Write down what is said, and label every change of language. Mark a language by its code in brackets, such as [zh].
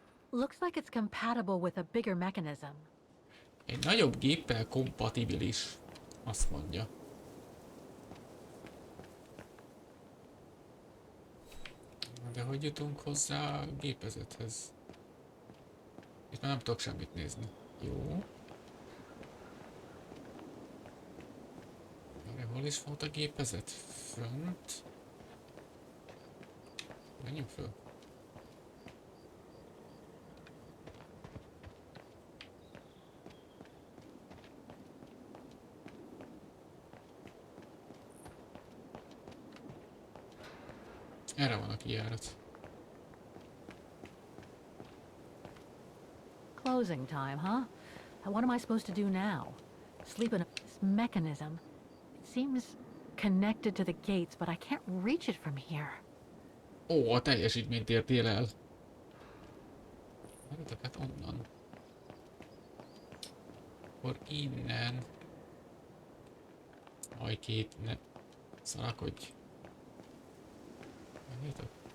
[en] Looks like it's compatible with a bigger mechanism. [hu] Egy nagyobb géppel kompatibilis, azt mondja. De hogy jutunk hozzá a gépezethez? Itt már nem tudok semmit nézni. Jó. Hol is volt a gépezet? Fönt? Menjünk föl. Erre van a kijárat. [en] Closing time, huh? And what am I supposed to do now? Sleep in this mechanism. It seems connected to the gates, but I can't reach it from here. [hu] Ó, a teljesítményt értél el. Várjatok, hát onnan. Akkor innen. Ajkét, ne szarakodj. Várjatok.